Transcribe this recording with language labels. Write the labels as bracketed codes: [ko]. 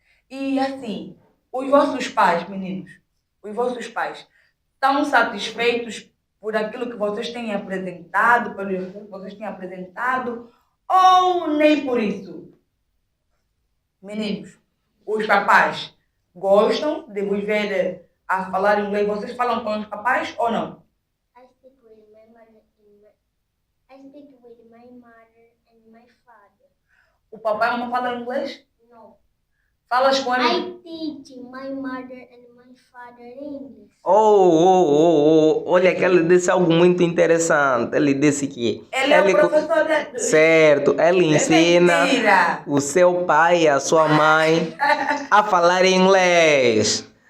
[pt] E assim, os vossos pais, meninos, os vossos pais, estão satisfeitos por aquilo que vocês têm apresentado, pelo que vocês têm apresentado, ou nem por isso? Meninos, os papais gostam de vos ver a falar inglês? Vocês falam com os papais ou não? [en] I speak with my mother I speak with my mother and my father. [pt] O papai e a mamãe falam inglês? [en] No. [pt] Falas com ele? [en] I teach my mother and my father English. [pt] Olha que ele disse algo muito interessante. Ele disse que Ele é o professor de... certo, ele ensina mentira. o seu pai e a sua mãe a falar inglês.